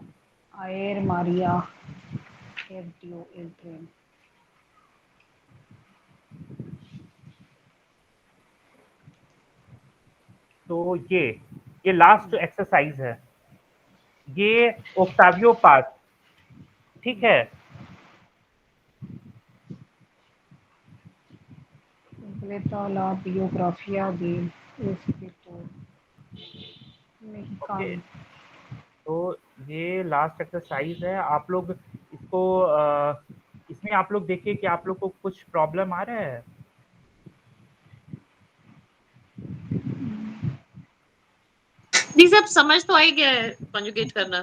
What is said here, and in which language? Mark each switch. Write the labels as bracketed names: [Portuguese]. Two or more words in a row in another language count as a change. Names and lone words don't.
[Spanish] Ayer María perdió el tren, [Hindi] तो ये [English] last exercise [Hindi] है, ये ओक्टावियो पास, ठीक है। [Spanish] completa la biografía del escritor [Hindi] ओके, [Spanish] mexicano। [Hindi] तो ये [English] last exercise [Hindi] है। आप लोग इसको इसमें आप लोग देखिए कि आप लोग को कुछ प्रॉब्लम आ रहा है। ये सब समझ तो आई गया है, कॉन्जुगेट करना।